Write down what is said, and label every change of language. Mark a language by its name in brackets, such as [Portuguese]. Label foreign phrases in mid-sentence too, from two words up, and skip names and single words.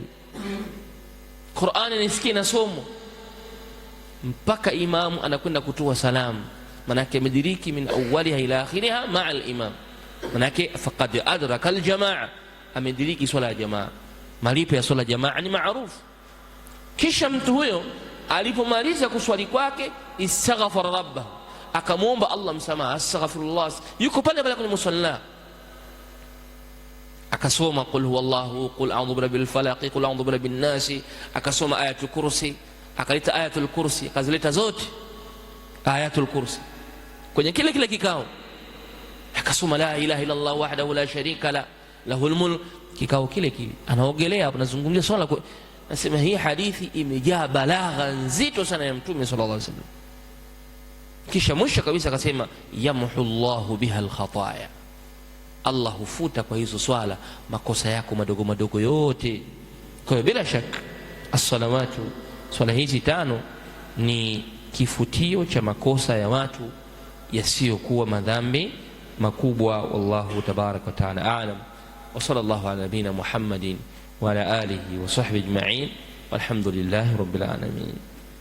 [Swahili] Qur'ani nisikie na somo mpaka imamu anakwenda kutoa salamu, manake amediriki [Arabic] من أولها إلى آخرها مع الإمام, [Swahili] manake [Arabic] فقد أدرك الجماعة, [Swahili] amediriki swala ya jamaa. Malipo ya swala jamaa ni maarufu. Kisha mtu huyo alipomaliza kuswali kwake, [Arabic] استغفر ربه, [Swahili] akamwomba Allah msamaha, astaghfirullah, yuko pale pale kwenye musalla, akasoma [Arabic] قل هو الله, قل أعوذ برب الفلق, قل أعوذ برب الناس, [Swahili] akasoma [Arabic] آية الكرسي, [Swahili] akaleta [Arabic] آية الكرسي, [Swahili] akazileta zote [Arabic] آية الكرسي [Swahili] kwenye kile kikao, akasoma [Arabic] لا إله إلا الله وحده لا شريك لا له الملك. [Swahili] Kikao kile anaogelea hapo, nazungumzia swala. Nasema hii hadithi imejaa balagha nzito sana ya Mtume [Arabic] صلى الله عليه وسلم. [Swahili] Kisha mwisho kabisa akasema [Arabic] يمحو الله بها الخطايا, [Swahili] Allah hufuta kwa hizo swala makosa yako madogo madogo yote. Kwa hiyo bila shaka as-salawatu, swala hizi 5 ni kifutio cha makosa ya watu yasiyokuwa madhambi makubwa. [Arabic] والله تبارك وتعالى أعلم. وصلى الله على نبينا محمد وعلى آله وصحبه أجمعين والحمد لله رب العالمين.